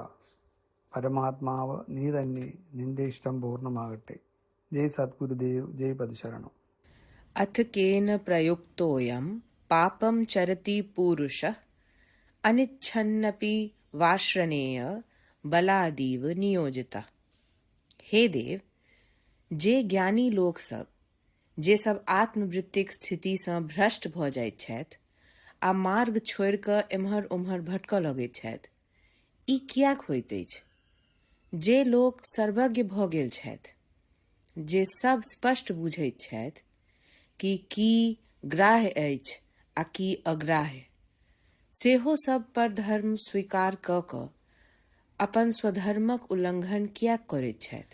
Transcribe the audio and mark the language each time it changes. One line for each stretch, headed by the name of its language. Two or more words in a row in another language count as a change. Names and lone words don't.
Malayalam: പരമാത്മാവ് നീ തന്നെ, നിന്റെ ഇഷ്ടം പൂർണ്ണമാകട്ടെ. ജയ് സദ്ഗുരുദേവ്, ജയ് പതിശരണം.
Sanskrit: അഥ കേന പ്രയുക്തോയം പാപം ചരതി പൂരുഷ അനിച്ഛന്നപി വാശ്രണേയ बलादीव नियोजिता।
Maithili: हे देव, जे ज्ञानी लोक सब जे सब आत्मवृत्तिक स्थिति सँ भ्रष्ट भऽ जाइत छथि आ मार्ग छोड़ि कऽ एम्हर ओम्हर भटकऽ लगैत छथि, ई कियाक होइत अछि? जे लोक सर्वज्ञ भऽ गेल छथि, जे सब स्पष्ट बुझैत छथि कि की ग्राह्य अछि आ की अग्राह्य, सेहो सब पर धर्म स्वीकार कऽ कऽ अपन स्वधर्मक उल्लंघन कियाक करैत छथि?